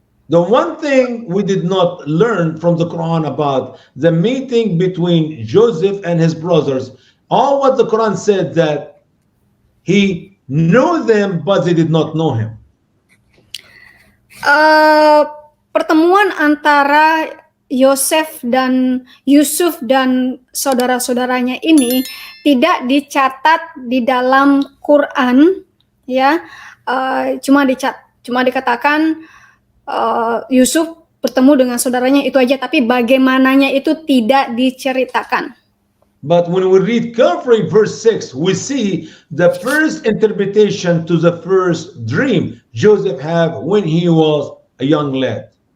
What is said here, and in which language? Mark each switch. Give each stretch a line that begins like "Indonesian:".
English: The one thing we did not learn from the Quran about the meeting between Joseph and his brothers, all what the Quran said that he knew them but they did not know him.
Indonesian: Pertemuan antara Yosef dan Yusuf dan saudara-saudaranya ini tidak dicatat di dalam Quran, ya. Cuma dikatakan Yusuf bertemu dengan saudaranya itu aja, tapi bagaimananya itu tidak diceritakan.
English: But when we read carefully verse 6, we see the first interpretation to the first dream Joseph had when he was a young lad.